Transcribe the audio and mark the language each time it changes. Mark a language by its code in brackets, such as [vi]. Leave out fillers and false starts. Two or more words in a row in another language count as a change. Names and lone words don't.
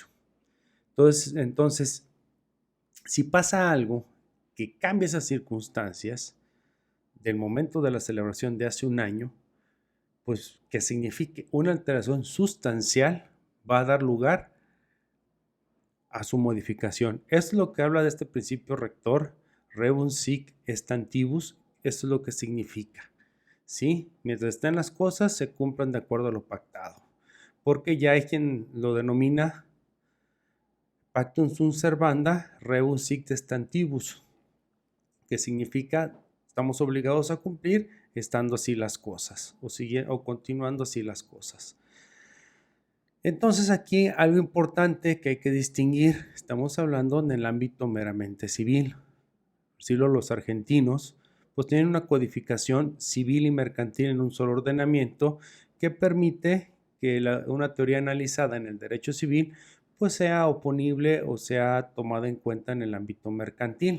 [es] Entonces, si pasa algo que cambia esas circunstancias del momento de la celebración de hace un año, pues que signifique una alteración sustancial, va a dar lugar a su modificación. Esto es lo que habla de este principio rector, [la] rebus sic stantibus, [es] esto es lo que significa. ¿Sí? Mientras estén las cosas, se cumplan de acuerdo a lo pactado. porque ya hay quien lo denomina [la] pactum sunt servanda rebus sic testantibus, [es] que significa estamos obligados a cumplir estando así las cosas o continuando así las cosas. Entonces aquí algo importante que hay que distinguir, estamos hablando en el ámbito meramente civil. Por decirlo, los argentinos pues tienen una codificación civil y mercantil en un solo ordenamiento que permite que una teoría analizada en el derecho civil pues sea oponible o sea tomada en cuenta en el ámbito mercantil.